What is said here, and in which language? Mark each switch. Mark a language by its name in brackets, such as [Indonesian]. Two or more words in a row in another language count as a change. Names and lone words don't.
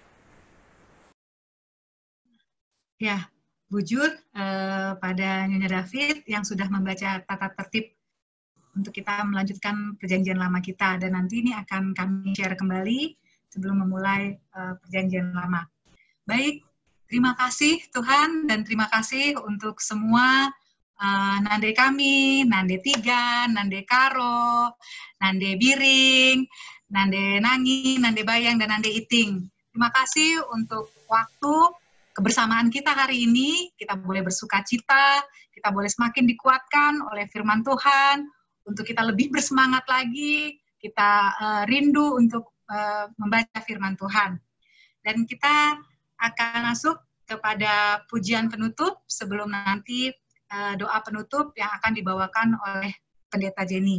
[Indonesian] Ya, bujur pada Nyonya David yang sudah membaca tata tertib untuk kita melanjutkan perjanjian lama kita. Dan nanti ini akan kami share kembali sebelum memulai perjanjian lama. Baik, terima kasih Tuhan dan terima kasih untuk semua Nande kami, Nande Tigan, Nande Karo, Nande Biring, Nande Nangi, Nande Bayang, dan Nande Iting. Terima kasih untuk waktu kebersamaan kita hari ini. Kita boleh bersuka cita, kita boleh semakin dikuatkan oleh firman Tuhan, untuk kita lebih bersemangat lagi, kita rindu untuk membaca firman Tuhan. Dan kita akan masuk kepada pujian penutup sebelum nanti doa penutup yang akan dibawakan oleh Pendeta Jenny.